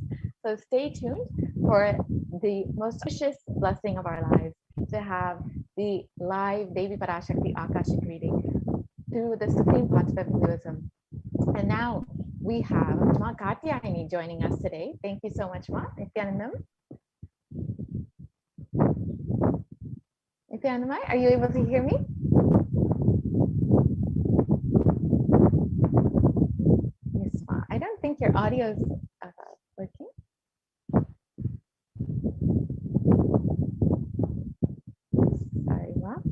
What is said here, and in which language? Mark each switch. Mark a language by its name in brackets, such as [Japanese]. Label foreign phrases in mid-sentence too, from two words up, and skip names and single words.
[English] So stay tuned for the most precious blessing of our lives, to have the live Devi Parashakti Akashic reading through the Supreme Concept of Hinduism. And now we have Ma Katyayani joining us today. Thank you so much, Ma. Nithyanandam. Nithyanandam, are you able to hear me? Yes, Ma. I don't think your audio is working. Sorry, Ma.